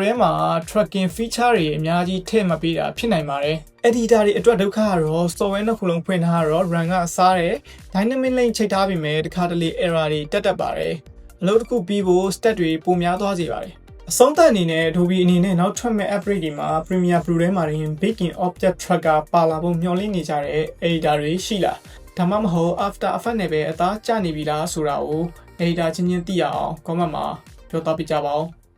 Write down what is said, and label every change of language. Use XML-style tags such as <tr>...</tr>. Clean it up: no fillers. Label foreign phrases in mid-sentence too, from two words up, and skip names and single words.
<my>ထဲမှာ</my> <en>tracking feature</en> <my>တွေအများကြီးထည့်မပေးတာဖြစ်နိုင်ပါတယ် editor တွေအတွက်ဒုက္ခကတော့ software နှစ်ခုလုံးဖွင့်ထားတော့ run ကစားတယ်</my> <en>dynamic link</en> <my>ချိန်ထားပြီးမယ်တခါတလေ error တွေတက်ပါတယ်အလုပ်တစ်ခုပြီးဖို့ step တွေပိုများသွားစေပါတယ်အဆုံးသတ်အနေနဲ့ Adobe အနေနဲ့နောက်ထွက်မဲ့ upgrade တွေမှာ Premiere Pro ထဲမှာရင်</my> <en>built-in object tracker</en> <my>ပါလာဖို့မျှော်လင့်နေကြတဲ့ editor တွေရှိလားဒါမှမဟုတ် After Effects နဲ့ပဲအသားကျနေပြီလားဆိုတာကို editor ချင်းချင်းသိရအောင် comment မှာပြောပြကြပါဦး</my>